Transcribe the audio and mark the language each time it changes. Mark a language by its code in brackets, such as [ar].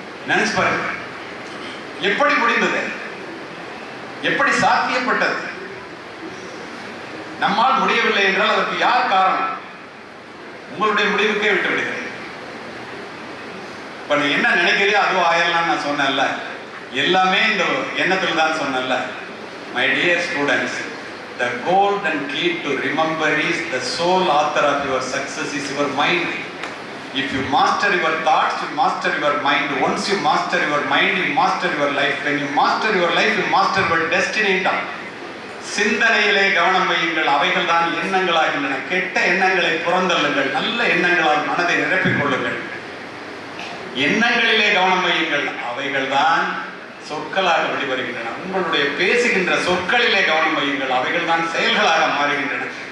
[ta] நினைச்சு பாருங்க, எப்படி முடிந்தது, எப்படி சாத்தியப்பட்டது? நம்மால் முடியவில்லை என்றால் அதற்கு யார் காரணம்? உங்களுடைய முடிவுக்கே விட்டு விடுகிறேன். இப்ப நீ என்ன நினைக்கிறியோ அதுவும் ஆயிரலாம்னு நான் சொன்னேன்ல, எல்லாமே இந்த எண்ணத்தில் தான் சொன்னேன்ல. [en] My dear students, the golden key to remember is the sole author of your success is your mind. If you master your thoughts, you master your mind. Once you master your mind, you master your life. When you master your life, you master your destiny. [ta] சிந்தனையிலே கவனம் வையுங்கள், அவைகள் தான் எண்ணங்களாகின்றன. கெட்ட எண்ணங்களை புறந்தள்ளுங்கள், நல்ல எண்ணங்களால் மனதை நிரப்பிக் கொள்ளுங்கள். எண்ணங்களிலே கவனம் வையுங்கள், அவைகள் தான் சொற்களாக வெளிவருகின்றன. உங்களுடைய பேசுகின்ற சொற்களிலே கவனம் வையுங்கள், அவைகள் தான் செயல்களாக மாறுகின்றன.